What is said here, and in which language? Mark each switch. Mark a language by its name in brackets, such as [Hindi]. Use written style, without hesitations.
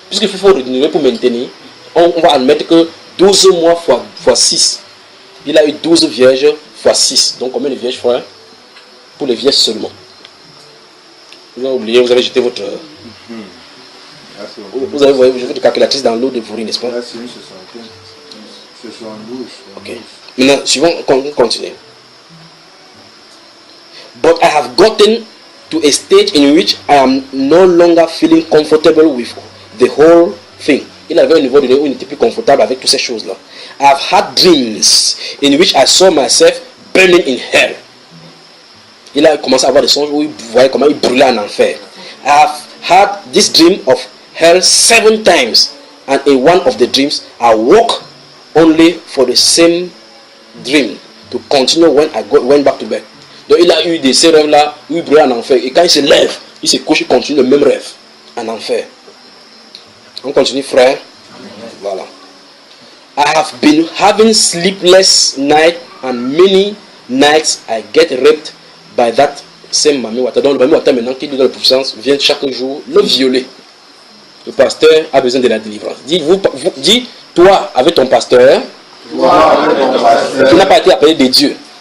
[French] Puisqu'il faut renouveler pour maintenir, on va admettre que 12 mois fois 6. Il a eu 12 vierges fois 6. Donc combien de vierges, frère? Pour les vierges seulement. Vous avez oublié, vous avez jeté votre... Vous avez voyé votre calculatrice dans l'eau de Vouri, n'est-ce pas? Là, c'est une 75. 72. Ok. Maintenant, suivons, on continue. [English] But I have gotten to a stage in which I am no longer feeling comfortable with the whole thing. [French] Il avait un niveau de où il n'était plus confortable avec toutes ces choses-là. [English] I have had dreams in which I saw myself burning in hell. [French] Il a commencé à avoir des songes où il voyait comment il brûlait en enfer. [English] I have had this dream of hell 7 times, and in one of the dreams I woke only for the same dream to continue when I went back to bed. [French] Donc il a eu de ces rêves-là où il brûlait en enfer. Et quand il se lève, il se couche, il continue le même rêve en enfer. On continue, frère. Voilà. [English] I have been having sleepless nights, and many nights I get raped by that same Mami Wata. [French] Donc le Mami Wata maintenant qui lui donne la puissance vient chaque jour le violer. Le pasteur a besoin de la délivrance. Dis toi avec ton pasteur, qui n'a pas été appelé de Dieu.